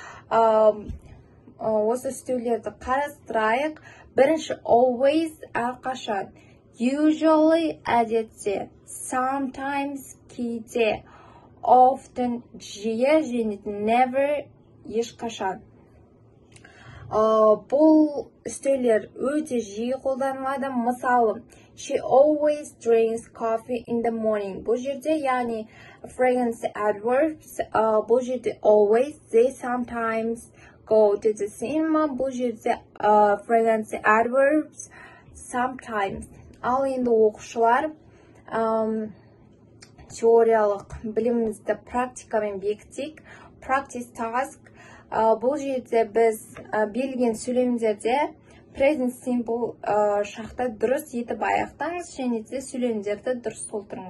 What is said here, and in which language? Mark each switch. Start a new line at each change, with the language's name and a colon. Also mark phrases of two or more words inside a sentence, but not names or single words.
Kazakh: Осы үстеулерді қарастырайық. Бірінші always әрқашан, usually әдетте, sometimes кейде, often жиі және never ешқашан. Бұл үстеулер өте жиі қолданылады. Мысалы,
English: she always drinks coffee in the morning.
Kazakh: Бұл жерде, яғни
English: frequency adverbs,
Kazakh: бұл жерде always,
English: they sometimes go to the cinema.
Kazakh: Бұл жерде
English: frequency adverbs,
Kazakh: sometimes. Ал енді оқушылар теориялық білімімізді практикамен бекітейік.
English: Practice task.
Kazakh: Бұл жерде біз берілген сөйлемдерде
English: present simple
Kazakh: шақта дұрыс етіп аяқтаңыз және де сөйлемдерді дұрыс толтырыңыз.